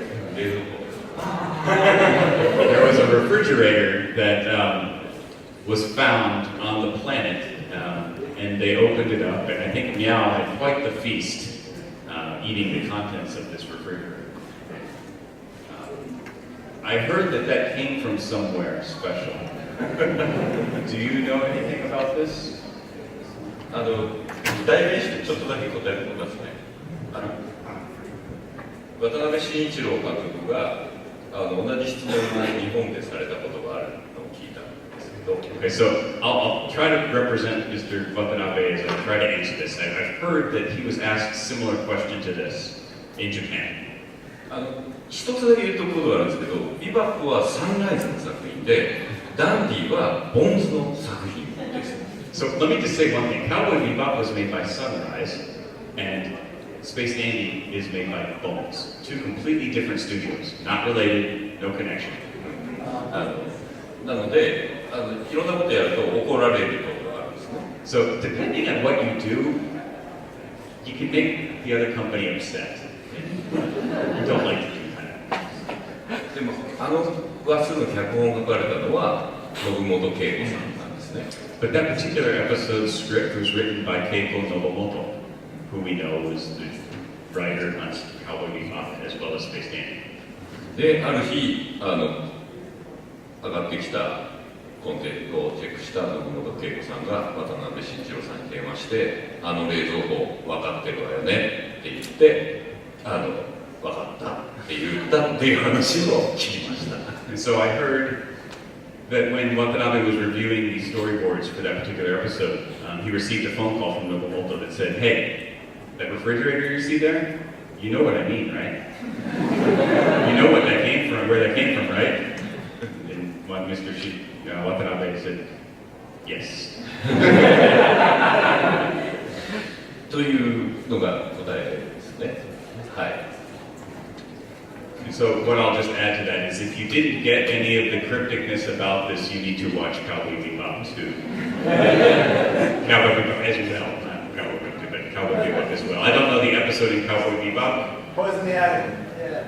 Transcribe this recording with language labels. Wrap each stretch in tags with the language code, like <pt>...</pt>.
<en>There was a refrigerator that was found on the planet, and they opened it up, and I think Meow had quite the feast eating the contents of this refrigerator. I heard that that came from somewhere special. Do you know anything about this?</en> <ja>代弁してちょっとだけ答えてみますね。渡辺慎一郎監督が同じ質問を日本でされたことがあるのを聞いたんですけど。</ja> <en>Okay, so I'll try to represent Mr. Watanabe as I try to answer this. I've heard that he was asked a similar question to this in Japan.</en> <ja>一つだけ言うところがあるんですけど、ビバップはサンライズの作品で、ダンディはボンズの作品です。</ja> <en>So let me just say one thing. Cowboy Bebop was made by Sunrise, and Space Dandy is made by Bones. Two completely different studios, not related, no connection.</en> <ja>なのでいろんなことやると怒られることがあるんですね。</ja> <en>So depending on what you do, you can make the other company upset. You don't like to do that.</en> <ja>でも話数の脚本を書かれたのは信本恵子さんなんですね。</ja> <en>But that particular episode's script was written by Keiko Nobumoto, who we know is the writer on Cowboy Bebop as well as Space Dandy.</en> <ja>である日上がってきたコンテンツをチェックした信本恵子さんが渡辺慎一郎さんに電話して「冷蔵庫分かってるわよね」って言って「分かった」って言ったっていう話を聞きました。</ja> <en>And so I heard that when Watanabe was reviewing the storyboards for that particular episode, he received a phone call from Nobumoto that said, "Hey, that refrigerator you see there, you know what I mean, right? You know what that came from, where that came from, right?" And Mr. Watanabe said, "Yes."</en> <ja>というのが答えですね。はい。</ja> <en>So what I'll just add to that is if you didn't get any of the crypticness about this, you need to watch Cowboy Bebop too. Cowboy Bebop as well, not Cowboy Bebop, but Cowboy Bebop as well. I don't know the episode in Cowboy Bebop. Boys in the Attic. Yeah.</en>